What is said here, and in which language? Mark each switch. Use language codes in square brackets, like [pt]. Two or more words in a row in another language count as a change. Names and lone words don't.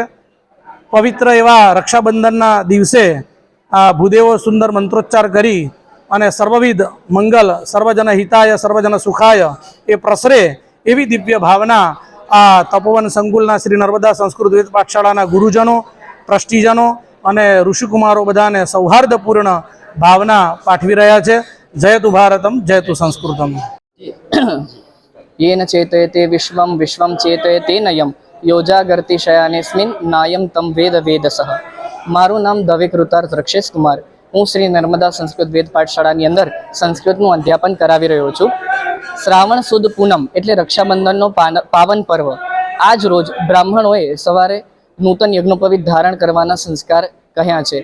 [gu] પવિત્ર એવા રક્ષાબંધનના દિવસે આ ભૂદેવો સુંદર મંત્રોચ્ચાર કરી અને સર્વવિધ મંગલ [sa] सर्वजन हिताय सर्वजन सुखाय [gu] એ પ્રસરે એવી દિવ્ય ભાવના આ તપોવન સંકુલના શ્રી નર્મદા સંસ્કૃત વેદ પાઠશાળાના ગુરુજનો, ટ્રસ્ટીજનો અને ઋષિકુમારો બધાને સૌહાર્દપૂર્ણ ભાવના પાઠવી રહ્યા છે। [sa] जयतु भारतम्, जयतु संस्कृतम्। येन चेतयते विश्वं विश्वं चेतयते नयं योजागर्ति शयानेस्मिन् नायं तम वेद वेदसः। [gu] મારું નામ દવે કૃતાર્થ રક્ષેશ કુમાર। હું શ્રી નર્મદા સંસ્કૃત વેદ પાઠશાળાની અંદર સંસ્કૃતનું અધ્યાપન કરાવી રહ્યો છું। શ્રાવણ સુદ પૂનમ એટલે રક્ષાબંધનનો પાવન પર્વ। આજ રોજ બ્રાહ્મણોએ સવારે નૂતન યજ્ઞોપવિત ધારણ કરવાના સંસ્કાર કહ્યા છે।